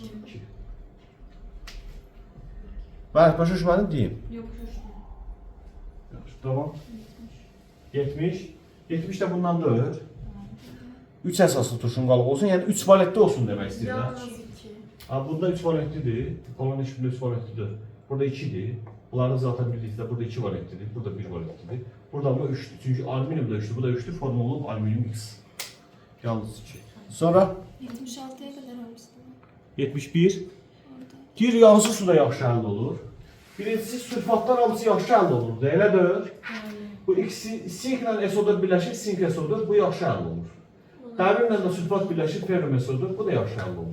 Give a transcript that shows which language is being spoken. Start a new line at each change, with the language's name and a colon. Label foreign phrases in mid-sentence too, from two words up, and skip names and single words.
Azerbaijani: Bəli, başa düşmədim deyim. Yox, yox. Yaxşı, tamam. 70. 70 də bundan da öür. 3 əsaslı turşun qalığı olsun, yəni 3 valentli olsun demək istəyirlər. Yalnız 2. Bunda 3 valentlidir. Kolonun içində 3 valentlidir. Burada 2'dir.
Turkish: Bunların zaten birlikte burada 2 valentlidir. Burada 1 valentlidir. Burada bu 3'tür. Çünkü alüminyum da 3'tür. Bu da 3'tür.
Azerbaijani: Formulu alüminyum X. Yalnız 2. Sonra
Turkish: 76'ya kadar olsun. 71.
Azerbaijani: Deyir, yansı suda yaxşı həll olur. Birincisi sülfatlar hamısı yaxşı həll olur. Elə deyil. Bu ikisi sinklə SO4 birləşir, sink SO4 bu yaxşı həll olur. Dəmirlə də sülfat birləşir, ferrum SO4 bu da yaxşı həll olur.